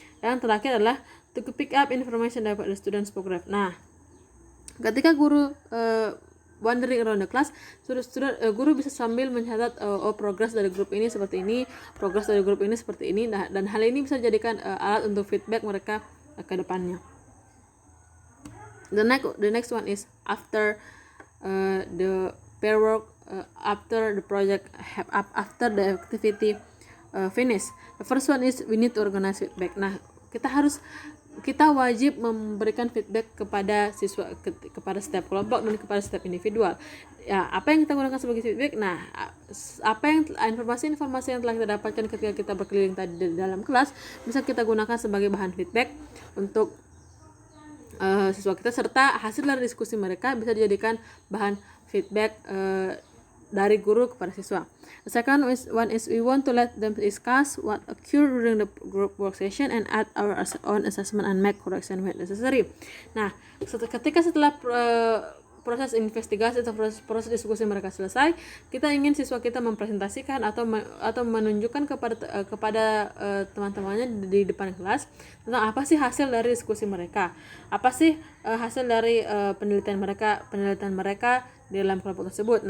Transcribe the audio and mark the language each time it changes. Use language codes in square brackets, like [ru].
[id] Yang terakhir adalah [en] to pick up information about the students' progress. [id] Nah, ketika guru [en] wandering around the class, [id] guru bisa sambil mencatat progres dari grup ini seperti ini, progres dari grup ini seperti ini, dan hal ini bisa dijadikan alat untuk feedback mereka ke depannya. [en] The next one is after the pair work, after the project, after the activity finish. The first one is we need to organize feedback. [id] Nah, kita wajib memberikan feedback kepada siswa, kepada setiap kelompok dan kepada setiap individual. Ya, apa yang kita gunakan sebagai feedback? Nah, informasi-informasi yang telah kita dapatkan ketika kita berkeliling tadi di dalam kelas bisa kita gunakan sebagai bahan feedback untuk siswa kita, serta hasil dari diskusi mereka bisa dijadikan bahan feedback dari guru kepada siswa. [en] The second one is we want to let them discuss what occurred during the group work session and add our own assessment and make correction when necessary. [id] Nah, setelah proses investigasi atau proses diskusi mereka selesai, kita ingin siswa kita mempresentasikan atau menunjukkan kepada teman-temannya di depan kelas tentang apa sih hasil dari diskusi mereka, apa sih hasil dari penelitian mereka di dalam kelompok tersebut.